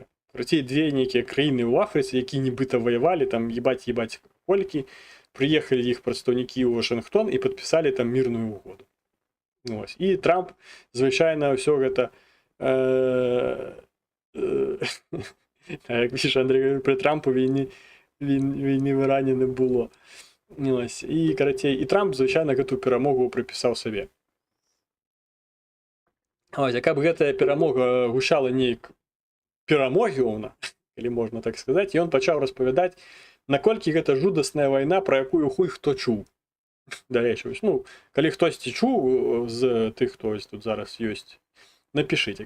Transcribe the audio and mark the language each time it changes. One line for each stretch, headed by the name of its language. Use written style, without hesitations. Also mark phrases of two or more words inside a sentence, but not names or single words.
Belarusian: Карацей, две нейкія краіны ў Афрыцы, які нібыта ваявалі, там ебаць колькі, прыехалі іх прадстаўнікі ў Вашынгтон і падпісалі там мірную угоду. Ось. І Трамп звычайна ўсё гэта як піша Андрей,
Ukrainian: при Трампу війни в Ірані не було. Ось. І, карацей, і Трамп, звичайно,
Belarusian: гэту перамогу припісаў сабе. Ось, яка б гэтая перамога гучала неяк перамогіўна, калі можна так сказаць, і ён пачаў распавядаць, наколькі гэта жудасная вайна, пра якую хуй хто чуў. Дарэчы, ну, калі хтосьці чуў з тых, хто тут зараз ёсць, напішыце.